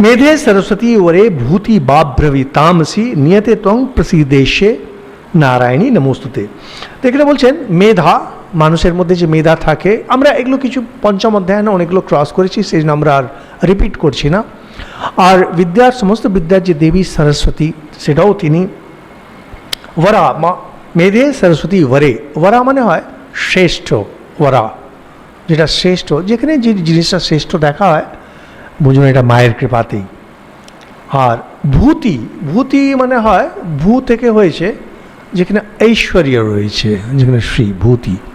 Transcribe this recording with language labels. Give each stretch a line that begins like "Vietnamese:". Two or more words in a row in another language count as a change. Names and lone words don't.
Sanskrit: মেধে সরস্বতী ওরে ভূতি বাভ্রবী তামসি নিয়তে ত্বং প্রসিদেশে নারায়ণী নমস্তুতে।
Bangla: তো এখানে বলছেন মেধা, মানুষের মধ্যে যে মেধা থাকে, আমরা এগুলো কিছু পঞ্চম অধ্যায় না অনেকগুলো ক্রস করেছি, সেই জন্য আমরা আর রিপিট করছি না। আর বিদ্যার সমস্ত বিদ্যার যে দেবী সরস্বতী, সেটাও তিনি
Sanskrit: वरा मेधे सरस्वती वरे,
Bangla: वरा মানে হয় শ্রেষ্ঠ, वरा যেটা শ্রেষ্ঠ, যেখানে যে জিনিসটা শ্রেষ্ঠ দেখা হয় বুঝুন এটা মায়ের কৃপাতেই। আর ভূতি, ভূতি মানে হয় ভূ থেকে হয়েছে, যেখানে ঐশ্বর্য রয়েছে, যেখানে শ্রী ভূতি।